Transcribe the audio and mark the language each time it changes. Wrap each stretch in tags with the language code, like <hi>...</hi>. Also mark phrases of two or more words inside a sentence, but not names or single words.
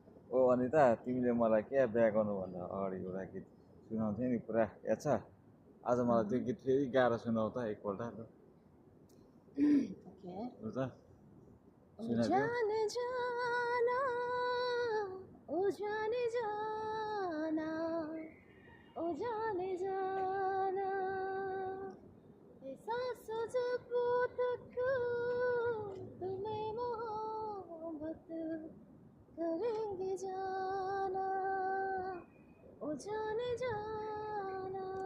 <ne>ओ अनिता, तिमीले मलाई क्या बिहा गर्नुभन्दा अगाडि एउटा गीत सुनाउँथ्यौ नि, पुरा याद छ? आज मलाई त्यो गीत फेरि गाएर सुनाउ त एकपल्ट ल। Okay. लु त ओ सुनाइदेऊ।</ne> <hi>जाने जाना, ओ जाने जाना, ओ जाने जाना, ये सांसों जब तक तुम्हें मोहब्बत करेंगे जाना, ओ जाने जाना,</hi>